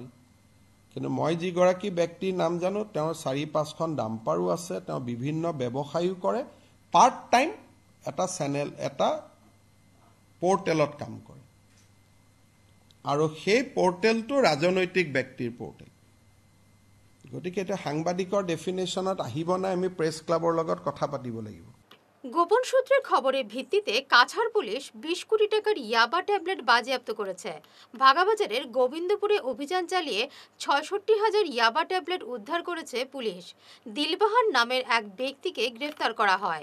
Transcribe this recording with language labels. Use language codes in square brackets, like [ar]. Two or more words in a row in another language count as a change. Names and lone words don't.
[as] কিন্তু মই যিগৰাকী ব্যক্তিৰ নাম জানো, তেওঁৰ 4-5খন ডাম্পাৰো আছে, তেওঁ বিভিন্ন ব্যৱসায়ো কৰে, [en] part time [as] এটা চেনেল, এটা পোৰ্টেলত কাম কৰে, আৰু সেই পোৰ্টেলটো ৰাজনৈতিক ব্যক্তিৰ পোৰ্টেল। গতিকে এটা সাংবাদিকৰ ডেফিনেশ্যনত আহিব নাই, আমি [en] press club [as] লগত কথা পাতিব লাগিব। [bn] গোপন সূত্রের খবরের ভিত্তিতে কাছাড় পুলিশ 20 কোটি টাকার ইয়াবা ট্যাবলেট বাজেয়াপ্ত করেছে। ভাগাবাজারের গোবিন্দপুরে অভিযান চালিয়ে 66,000 ইয়াবা ট্যাবলেট উদ্ধার করেছে পুলিশ। দিলবাহার নামের এক ব্যক্তিকে গ্রেফতার করা হয়।